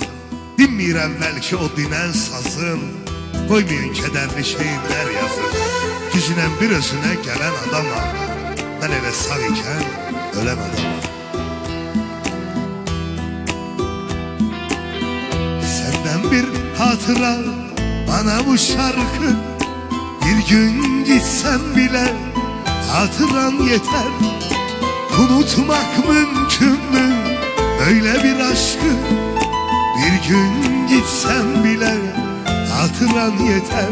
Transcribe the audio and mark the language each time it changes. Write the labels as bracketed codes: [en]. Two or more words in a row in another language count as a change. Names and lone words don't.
[az] Dinməyirəm bəlkə o dinən sazım. Qoymayın kədərli şeirlər yazım. Gücünən bir özünə gələn adamam. Mən elə sağ ikən ölən adamam. [tr] Səndən bir hatıra bana bu şarkı. Bir gün gitsem bile hatıran yeter. Unutmak mümkün mü öyle bir aşkı? Bir gün gitsem bile hatıran yeter.